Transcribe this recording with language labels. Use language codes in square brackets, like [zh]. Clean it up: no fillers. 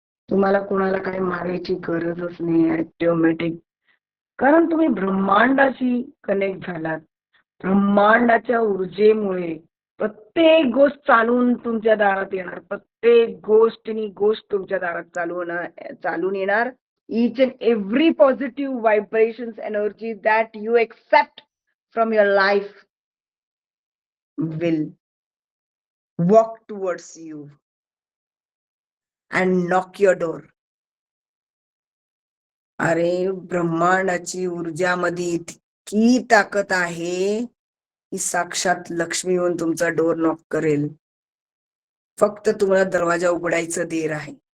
[mr] तुम्हाला कोणाला काही मारायची गरजच नाही. ऑटोमॅटिक, कारण तुम्ही ब्रह्मांडाशी कनेक्ट झालात. ब्रह्मांडाच्या ऊर्जेमुळे प्रत्येक गोष्ट चालून तुमच्या दारात येणार. प्रत्येक गोष्ट तुमच्या दारात चालून येणार. [en] Each and every positive vibrations energy that you accept from your life will walk towards you and knock your door. [mr] अरे, ब्रह्मांडाची ऊर्जामध्ये इतकी ताकद आहे की साक्षात लक्ष्मी येऊन तुमचा डोर नॉक करेल. फक्त तुम्हाला दरवाजा उघडायचं देर आहे.